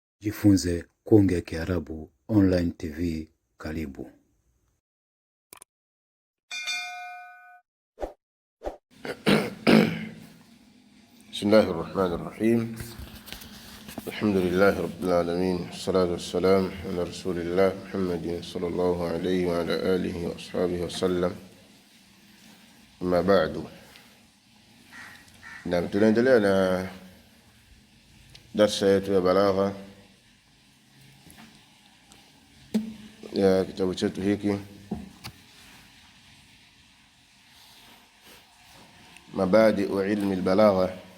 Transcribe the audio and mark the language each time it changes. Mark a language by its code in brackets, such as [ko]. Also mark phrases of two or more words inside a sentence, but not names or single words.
[sw] Jifunze kuongea Kiarabu online TV. Karibu. [ar] بسم الله الرحمن الرحيم. الحمد لله رب العالمين والصلاة والسلام على رسول الله محمد صلى الله عليه وعلى آله وأصحابه وسلم. أما بعد. [sw] Na tunaendelea na darsa yetu ya balagha ya kitabu chetu hiki Mabadi'u ilmi al-balagha.